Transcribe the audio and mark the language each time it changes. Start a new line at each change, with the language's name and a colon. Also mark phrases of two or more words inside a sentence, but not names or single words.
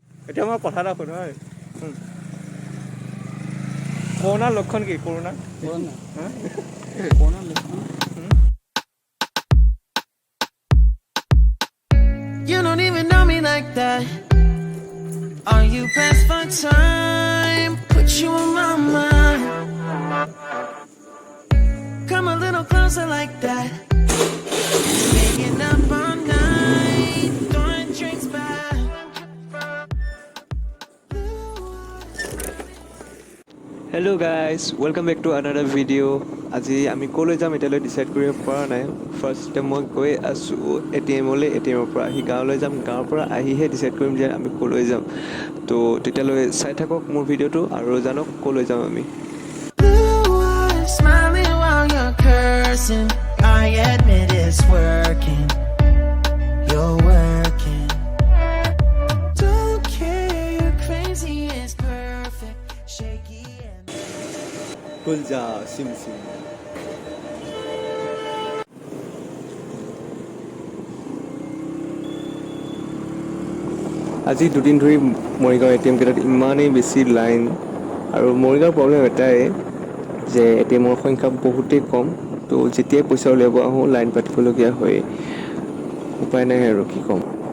Assamese: এতিয়া মই কথা এটা শুনো হয় কৰোণাৰ লক্ষণ কি কৰোণা
English: You don't even know me like that. Are you pressed for time? Put you on my mind. Come a little closer like that. Staying up all night, throwing drinks back. hello guys welcome back to another video'
Assamese: আজি আমি ক'লৈ যাম এতিয়ালৈ ডিচাইড কৰিব পৰা নাই ফাৰ্ষ্টতে মই গৈ আছোঁ এটিএমলৈ এটিএমৰ পৰা আহি গাঁৱলৈ যাম গাঁৱৰ পৰা আহিহে ডিচাইড কৰিম যে আমি ক'লৈ যাম তো তেতিয়ালৈ চাই থাকক মোৰ ভিডিঅ'টো আৰু জানক ক'লৈ যাম আমি
English: Blue eyes smiling while you're cursing. I admit it's working. You're working. Don't care, you're crazy, it's perfect. Shaky and
Hindi: खुल जा सिम सिम
Assamese: আজি দুদিন ধৰি মৰিগাঁও এ টি এম কেইটাত ইমানেই বেছি লাইন আৰু মৰিগাঁৱৰ প্ৰব্লেম এটাই যে এ টি এমৰ সংখ্যা বহুতেই কম তো যেতিয়াই পইচা উলিয়াব আহোঁ লাইন পাতিবলগীয়া হয় উপায় নাই আৰু কি ক'ম